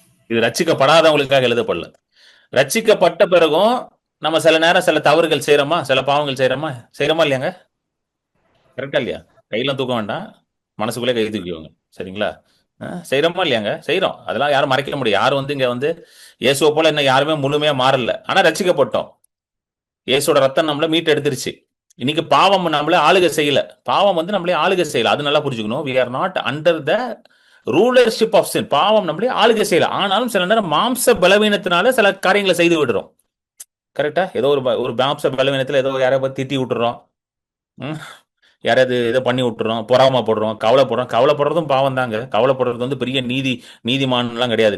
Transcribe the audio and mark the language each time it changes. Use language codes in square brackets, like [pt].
[ta] இது ரட்சிக்கப்படாதவங்களுக்காக எழுதப்படல. ரட்சிக்கப்பட்ட பிறகும் நம்ம சில நேரம் சில தவறுகள் செய்யறோமா, சில பாவங்கள் செய்யறோமா இல்லையாங்க? கரெக்டா இல்லையா? கையெல்லாம் தூக்க வேண்டாம், மனசுக்குள்ளே கை தூக்கிக்கோங்க. சரிங்களா? செய்யறோமா இல்லையாங்க? செய்யறோம். அதெல்லாம் யாரும் மறைக்க முடியும். யாரும் இங்க இயேசுவை போல இன்னும் யாருமே முழுமையா மாறல. ஆனா ரட்சிக்கப்பட்டோம். இயேசுவோட ரத்தம் நம்மள மீட்டு எடுத்துருச்சு. இன்னைக்கு பாவம் நம்மளே ஆளுகை செய்யல. பாவம் நம்மளே ஆளுகை செய்யல. அது நல்லா புரிஞ்சுக்கணும். [en] we are not under the rulership of sin. [ta] பாவம் நம்மளே ஆளுகை செய்யல. ஆனாலும் சில நேரம் மாம்ச பலவீனத்தினால சில காரியங்களை செய்து விடுறோம். கரெக்டா? ஏதோ ஒரு மாம்ச பலவீனத்துல ஏதோ யாரைய பத்தி திட்டி விட்டுறோம், யாராவது ஏதோ பண்ணி விட்டுறோம், பொறாமப்படுறோம், கவலைப்படுறோம். கவலைப்படுறதும் பாவம் தாங்க. கவலைப்படுறது பெரிய நீதிமான்லாம் கிடையாது.